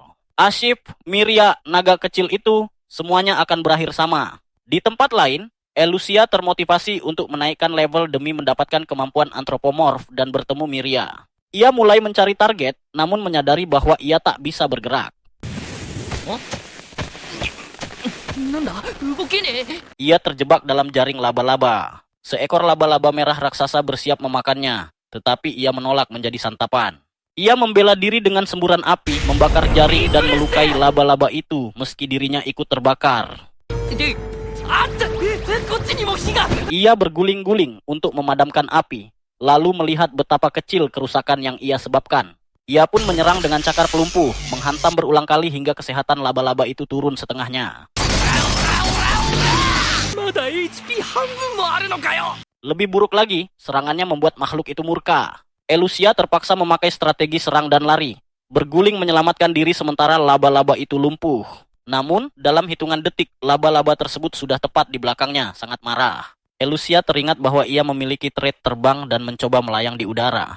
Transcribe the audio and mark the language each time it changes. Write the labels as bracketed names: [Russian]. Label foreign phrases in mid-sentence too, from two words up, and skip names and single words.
[Indonesian] Ashif, Miria, naga kecil itu, semuanya akan berakhir sama. Di tempat lain, Elusia termotivasi untuk menaikkan level demi mendapatkan kemampuan antropomorf dan bertemu Miria. Ia mulai mencari target, namun menyadari bahwa ia tak bisa bergerak. [Japanese] なんだ、動けねえ。 [Indonesian] Ia terjebak dalam jaring laba-laba. Seekor laba-laba merah raksasa bersiap memakannya, tetapi ia menolak menjadi santapan. Ia membela diri dengan semburan api, membakar jaring dan melukai laba-laba itu meski dirinya ikut terbakar. [Japanese] で、あんた、こっちにも火が。 [Indonesian] Ia berguling-guling untuk memadamkan api, lalu melihat betapa kecil kerusakan yang ia sebabkan. Ia pun menyerang dengan cakar pelumpuh, menghantam berulang kali hingga kesehatan laba-laba itu turun setengahnya. [Japanese] まだ HP 半分もあるのかよ。 [Indonesian] Lebih buruk lagi, serangannya membuat makhluk itu murka. Elusia terpaksa memakai strategi serang dan lari, berguling menyelamatkan diri sementara laba-laba itu lumpuh. Namun, dalam hitungan detik, laba-laba tersebut sudah tepat di belakangnya, sangat marah. Elusia teringat bahwa ia memiliki trait terbang dan mencoba melayang di udara.